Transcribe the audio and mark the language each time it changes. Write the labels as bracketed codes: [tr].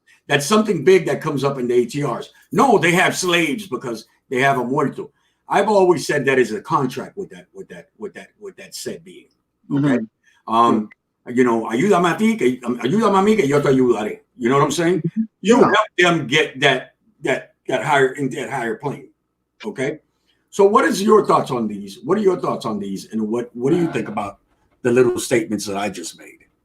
[en] That's something big that comes up in the ATRs. No, they have slaves because they have a muerto. I've always said that is a contract with that said being. Okay. [es] Ayúdame a ti, ayúdame a mí que yo te ayudaré. [en] You know what I'm saying? You help them get that higher plane. Okay. So what is your thoughts on these? What are your thoughts on these? And what do you think about the little statements that I just made?